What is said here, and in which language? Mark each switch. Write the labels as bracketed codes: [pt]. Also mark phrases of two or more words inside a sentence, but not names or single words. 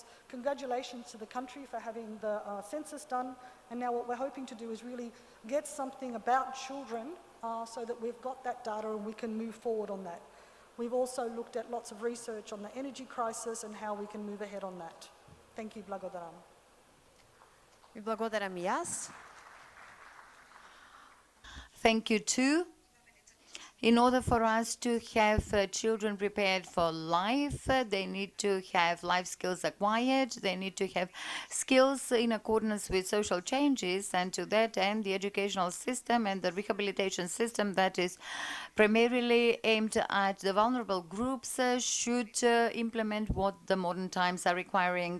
[en] Congratulations to the country for having the census done. And now what we're hoping to do is really get something about children so that we've got that data and we can move forward on that. We've also looked at lots of research on the energy crisis and how we can move ahead on that. Thank you, [mk] Blagodaram. Ви благодарам и јас. [en] Thank you too. In order for us to have children prepared for life, they need to have life skills acquired, they need to have skills in accordance with social changes, and to that end the educational system and the rehabilitation system that is primarily aimed at the vulnerable groups should implement what the modern times are requiring.